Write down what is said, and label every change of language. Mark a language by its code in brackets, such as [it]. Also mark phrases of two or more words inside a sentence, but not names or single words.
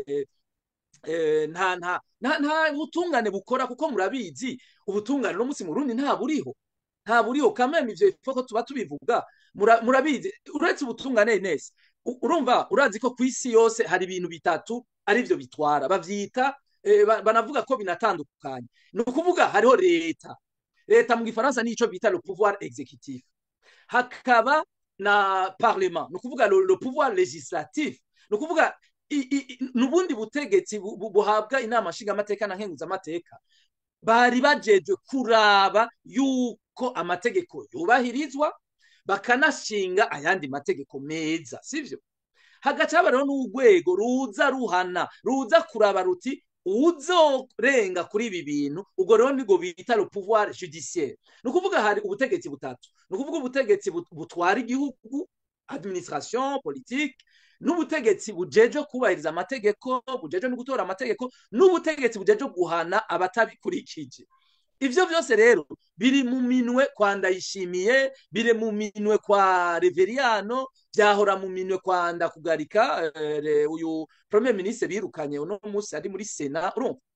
[rn] nta butungane bukora kuko murabizi ubutungane no musi mu Burundi nta buriho kameme ivyo ifoko tuba tubivuga murabizi uretse ubutungane nese urumva urazi ko kwisi yose hari ibintu bitatu ari byo bitwara bavyita banavuga ko binatandukanye no kuvuga hariho leta mu gifaransa nico bita [fr] le pouvoir exécutif [rn] hakaba na parlement no kuvuga [fr] le pouvoir législatif [rn] no kuvuga nubundi butegetsi buhabwa inama nshinga amateka na nkenguza amateka bari bajeje kuraba yuko amategeko yubahirizwa bakanashinga ayandi mategeko meza sivyo hagaca habaho n'urwego ruza ruhana ruza kuraba ruti uzorenga kuri ibi bintu ubwo rero nigo bita [fr] le pouvoir judiciaire [rn] no kuvuga hari ubutegetsi butatu no kuvuga ubutegetsi butwara igihugu [fr] administration politique [rn] n'ubutegetsi bujeje kubahiriza amategeko bujeje no gutora amategeko n'ubutegetsi bujeje guhana abatabikurikije ivyo byose rero biri mu minwe kwa Ndayishimiye biri mu minwe kwa Reveriano byahora mu minwe kwa Ndakugarika uyu [fr] premier ministre [rn] birukanye uno munsi ari muri Sena urumva